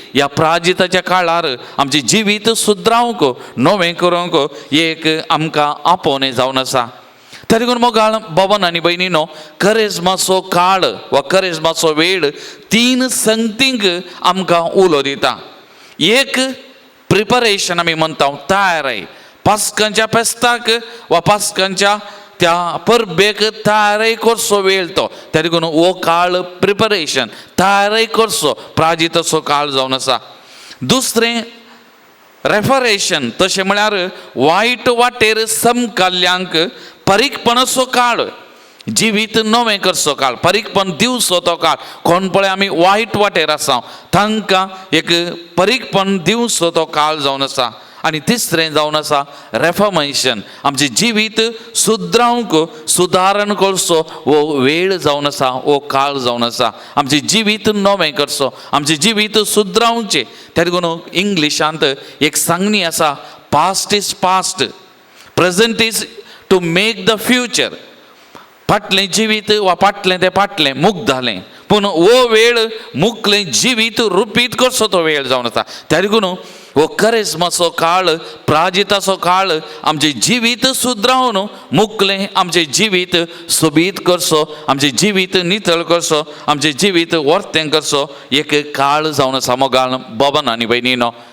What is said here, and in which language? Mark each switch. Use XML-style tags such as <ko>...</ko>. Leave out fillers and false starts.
<gom>ह्या प्राजिताच्या काळार आमचें जिवीत सुद्रावंक नवें करूंक एक आमकां आपोवणें जावन आसा. त्या देखून मोगाळ भावांनो आनी भयणींनो, करेजमाचो काळ वा करेजमाचो वेळ 3 संगतींक आमकां उलो दिता. एक प्रिपरेशन आमी म्हणटा तयारी, पास्कांच्या फेस्ताक वा पास्कांच्या त्या परबेक तयारी करचो वेळ तो. त्या देखून हो काळ प्रिपरेशन तयारी करचो प्राजिताचो काळ जावन आसा. दुसरें रेफरेशन, तशें म्हळ्यार वायट वाटेर समकाल्ल्यांक परीकपणाचो काळ, जिवीत नवें करचो काळ, परीकपण दिवचो तो काळ. कोण पळय आमी वायट वाटेर आसा तांकां एक परीकपण दिवचो तो काळ जावन आसा. आनी तिसरें जावन आसा रेफॉर्मेशन, आमचें जिवीत सुद्रावंक सुदारण करचो हो वेळ जावन आसा, हो काळ जावन आसा. आमचें जिवीत नवें करचो, आमचें जिवीत सुद्रावचें. त्या देखून इंग्लिशांत एक सांगणी आसा,</gom> <en>Past is past, present is to make the future.</en> <gom>फाटलें जिवीत वा फाटलें तें फाटलें मुक्त जालें, पूण हो वेळ मुखलें जिवीत रुपीत करचो तो वेळ जावन आसा. त्या देखून हो करेजमाचो काळ, प्राजिताचो काळ आमचें जिवीत सुद्रावन मुखलें आमचें जिवीत सोबीत करचो, आमचें जिवीत नितळ करचो, आमचें जिवीत वर्तें करचो एक काळ जावन आसा मोगाळ भावांनो आनी भयणींनो.</gom>